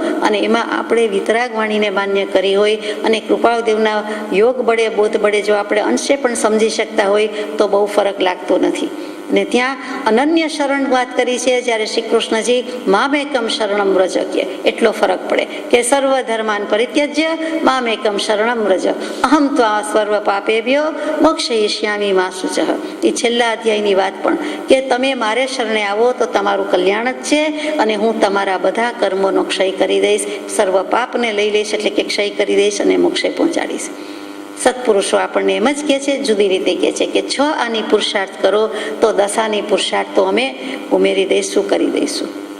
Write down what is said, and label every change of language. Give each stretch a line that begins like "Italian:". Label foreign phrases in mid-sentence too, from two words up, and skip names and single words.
Gujarati: અને એમાં આપણે વિતરાગ વાણીને માન્ય કરી હોય, અને કૃપાળદેવના યોગ બળે, બોધ બળે જો આપણે અંશે પણ સમજી શકતા હોય, તો બહુ ફરક લાગતો નથી. ને ત્યાં અનન્ય શરણ વાત કરી છે, જ્યારે શ્રી કૃષ્ણજી
Sanskrit: મામેકમ શરણમ વ્રજ
Gujarati: કહે, એટલો ફરક પડે કે
Sanskrit: સર્વ ધર્માન પરિત્યજ્ય મામેકમ શરણમ વ્રજ અહમ ત્વા સર્વ પાપેભ્યો મોક્ષયિષ્યામિ મા શુચઃ.
Gujarati: એ છેલ્લા અધ્યાયની વાત પણ, કે તમે મારે શરણે આવો તો તમારું કલ્યાણ જ છે, અને હું તમારા બધા કર્મોનો ક્ષય કરી દઈશ, સર્વ પાપને લઈ લઈશ, એટલે કે ક્ષય કરી દઈશ અને મોક્ષે પહોંચાડીશ. સત્પુરુષો આપણને એમ જ કહે છે, જુદી રીતે કહે છે કે 6 આની પુરુષાર્થ કરો તો 10 આની પુરુષાર્થ તો અમે ઉમેરી દઈશું, કરી દઈશું.